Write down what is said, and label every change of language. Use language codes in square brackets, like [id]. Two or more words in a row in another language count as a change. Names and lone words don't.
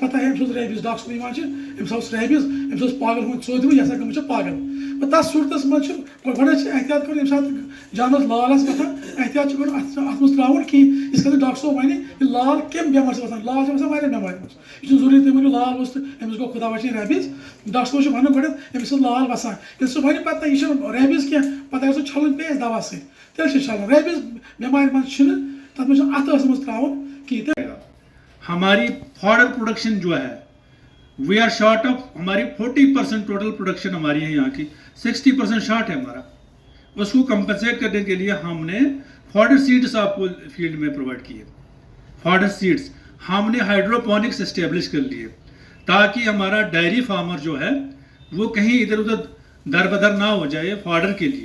[ks] پتہ ہے أمِس اوس ریبیز ڈاکٹر صٲب یِوان چھِ أمِس اوس ریبیز أمِس اوس پاگل ہوٗن ژوٚپ دِمٕژ یہِ ہسا گٔمٕژ چھِ پاگل تتھ صوٗرتس منٛز چھُ گۄڈٕ چھِ احتیاط کرُن ییٚمہِ ساتہٕ جانورس لال آسہِ وۄتھان احتیاط چھُ کرُن اتھ منٛز تراوُن کِہیٖنۍ یِتھ کٔنۍ ڈاکٹر صٲب وَنہِ یہِ لال کمہِ بٮ۪مارِ چھِ وَسان لال چھِ وَسان واریاہ بٮ۪مارِ منٛز یہِ چھُنہٕ ضروٗری تُہۍ ؤنِو لال اوس تہٕ أمِس گوٚو خۄدا بچٲیِن ریبیز ڈاکٹر صٲب چھُ وَنُن گۄڈنٮ۪تھ أمِس چھِ لال وسان ییٚلہِ سُہ وَنہِ پتہٕ یہِ چھُنہٕ ریبیز کینٛہہ پتہٕ اگر سُہ چھلُن پیٚیہِ اَسہِ دوا سۭتۍ تیٚلہِ چھِ چھلُن ریبیز بٮ۪مارِ منٛز چھُنہٕ تتھ منٛز چھُنہٕ اَتھٕ ٲسس منٛز تراوُن کِہیٖنۍ. [ur] ہماری [en] fodder production [ur] جو ہے [en] we are short of [ur] ہماری 40% [en] total production [ur] ہماری ہے یہاں کی 60% شارٹ ہے ہمارا. اس کو کمپنسیٹ کرنے کے لیے ہم نے [en] fodder seeds [ur] آپ کو فیلڈ میں پرووائڈ کیے. [en] fodder seeds [ur] ہم نے [en] hydroponics establish [ur] کر لیے تاکہ ہمارا [en] dairy farmer [ur] جو ہے وہ کہیں ادھر ادھر در بدر نہ ہو جائے فاڈر کے لیے.